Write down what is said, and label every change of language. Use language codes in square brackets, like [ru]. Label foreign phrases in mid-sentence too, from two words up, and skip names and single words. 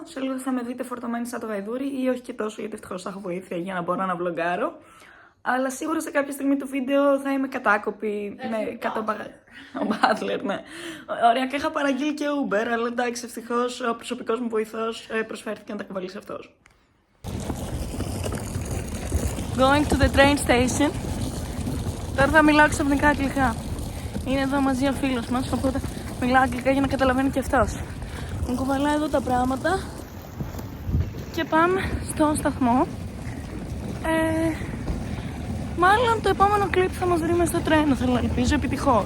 [el] Σε λίγο θα με δείτε φορτωμένη σαν το γαϊδούρι ή όχι και τόσο, γιατί ευτυχώς θα έχω βοήθεια για να μπορώ να βλογκάρω. Αλλά σίγουρα σε κάποια στιγμή του βίντεο θα είμαι κατάκοπη με 100 μπαγάζια. Ο Butler, ναι. Οριακά είχα παραγγείλει και Uber, αλλά εντάξει, ευτυχώς ο προσωπικός μου βοηθός προσφέρθηκε να τα κουβαλήσει αυτός. [en] Going to the train station. [el] Τώρα θα μιλάω ξαφνικά αγγλικά. Είναι εδώ μαζί ο φίλος μας, οπότε μιλάω αγγλικά για να καταλαβαίνει και αυτός. Μου κουβαλάει εδώ τα πράγματα και πάμε στον σταθμό. Μάλλον το επόμενο κλιπ θα μας βρει μες στο τρένο, θέλω να ελπίζω, επιτυχώς.